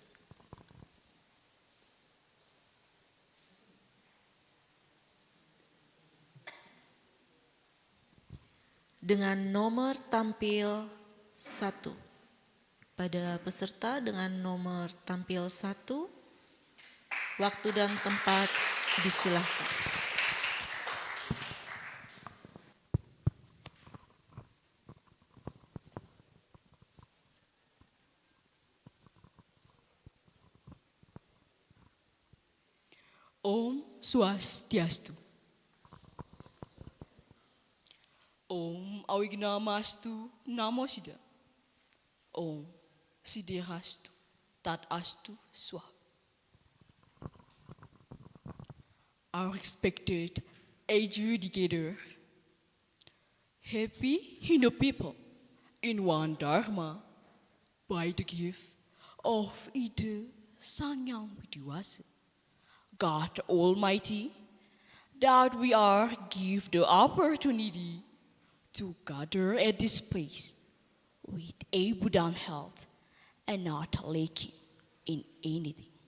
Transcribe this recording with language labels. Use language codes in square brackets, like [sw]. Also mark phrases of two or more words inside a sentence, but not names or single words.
[id] Dengan nomor tampil 1. Pada peserta dengan nomor tampil 1, waktu dan tempat disilahkan. [sa] Om Swastiastu. Om Awignamastu Namo Siddha. Om Siddhirastu Tat Astu Swaha. [en] Our respected adjudicator, happy Hindu people in one Dharma by the gift of Ida Sang Yang Widiwasa, God Almighty, that we are give the opportunity to gather at this place with abundant health and not lacking in anything.